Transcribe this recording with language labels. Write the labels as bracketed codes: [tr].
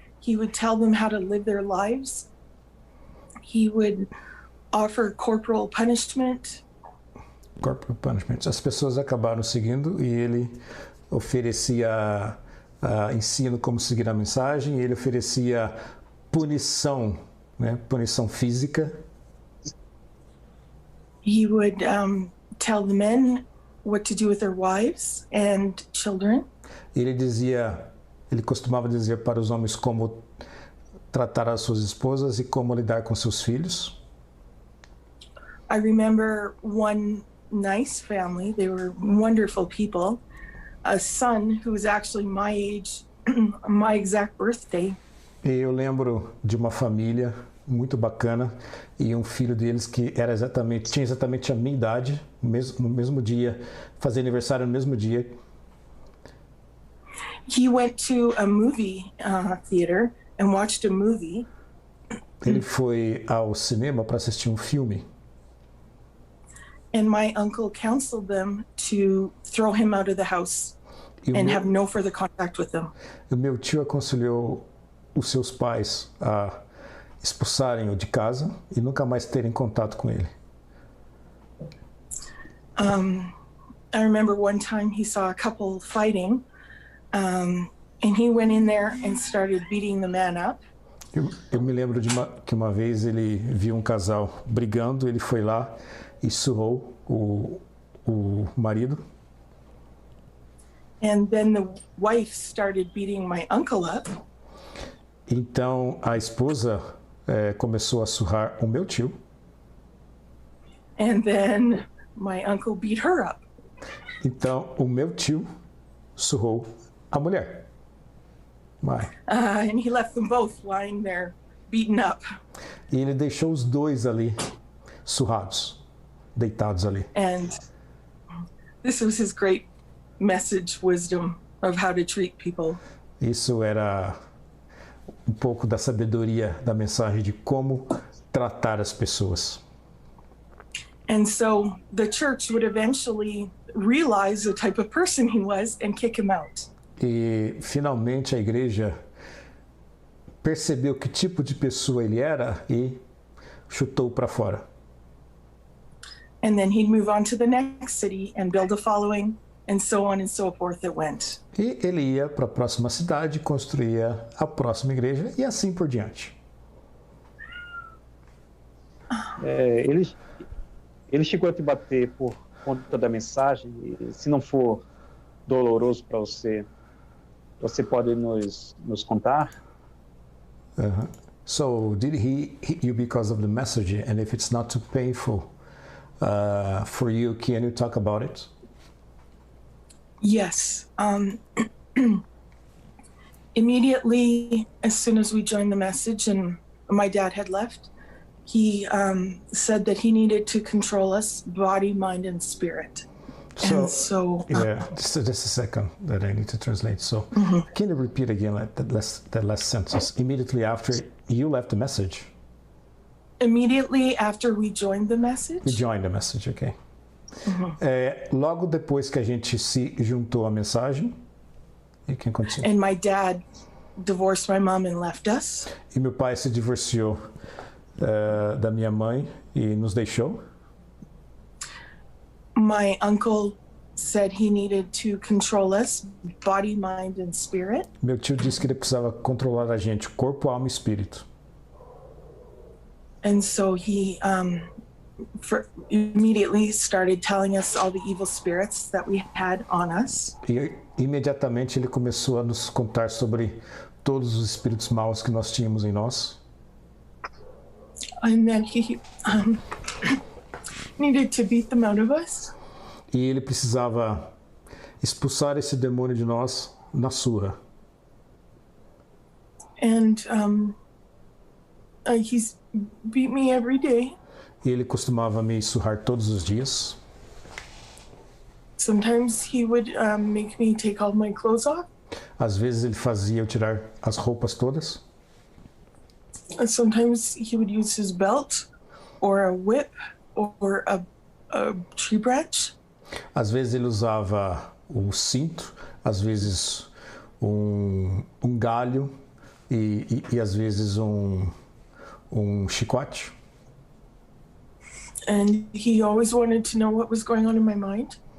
[en] He would tell them how to live their lives. He would offer corporal punishment. Corporal punishment. [pt] As pessoas acabaram seguindo e ele oferecia ensino como seguir a mensagem. E ele oferecia punição, né? Punição física. [en] He would tell the men what to do with their wives and children. [pt] Ele costumava dizer para os homens como tratar as suas esposas e como lidar com seus filhos. [en] I remember one nice family. They were wonderful people. A son who was actually my age, my exact birthday. [pt] E eu lembro de uma família muito bacana e um filho deles que tinha exatamente a minha idade, no mesmo dia, fazia aniversário no mesmo dia. [en] He went to a movie theater and watched a movie. [pt] Ele foi ao cinema para assistir um filme. [en] And my uncle counseled them to throw him out of the house and have no further contact with them. [pt] O meu tio aconselhou os seus pais a expulsarem-o de casa e nunca mais terem contato com ele. [en] I remember one time he saw a couple fighting, and he went in there and started beating the man up. [pt] Eu me lembro que uma vez ele viu um casal brigando, ele foi lá e surrou o marido. [en] And then the wife started beating my uncle up. [pt] Então a esposa começou a surrar o meu tio. [en] And then my uncle beat her up. [pt] Então o meu tio surrou a mulher. [en] And he left them both lying there, beaten up. [pt] E ele deixou os dois ali surrados, deitados ali. [en] And this was his great message wisdom of how to treat people. [pt] Isso era um pouco da sabedoria da mensagem de como tratar as pessoas. [en] And so the church would eventually realize the type of person he was and kick him out. [pt] E finalmente a igreja percebeu que tipo de pessoa ele era e chutou para fora. [en] And then he'd move on to the next city and build a following, and so on and so forth it went. [pt] E ele ia para a próxima cidade, construía a próxima igreja e assim por diante. Ele chegou a te bater por conta da mensagem, e se não for doloroso para você, você pode nos contar? [en] So did he hit you because of the message? And if it's not too painful for you, can you talk about it? Yes. Immediately, as soon as we joined the message and my dad had left, he said that he needed to control us, body, mind, and spirit. Yeah, just a second that I need to translate. So, can you repeat again that last sentence? Immediately after you left the message. Immediately after we joined the We message, joined the message, ok. [pt] Logo depois que a gente se juntou à mensagem, [en] you can continue. and my dad divorced my mom and left us. [pt] E meu pai se divorciou da minha mãe e nos deixou. [en] My uncle said he needed to control us, body, mind, and spirit. [pt] Meu tio disse que ele precisava controlar a gente, corpo, alma e espírito. [en] And so he immediately started telling us all the evil spirits that we had on us. [pt] E imediatamente ele começou a nos contar sobre todos os espíritos maus que nós tínhamos em nós. [en] And then he needed to beat them out of us. [pt] E ele precisava expulsar esse demônio de nós na surra. [en] And he's beat me every day. [pt] E ele costumava me surrar todos os dias. [en] Sometimes he would make me take all my clothes off. [pt] Às vezes ele fazia eu tirar as roupas todas. [en] And sometimes he would use his belt or a whip or a tree branch. [pt] Às vezes ele usava um cinto, às vezes um galho e às vezes um chicote. [en] And he always wanted to know what was going on in my mind.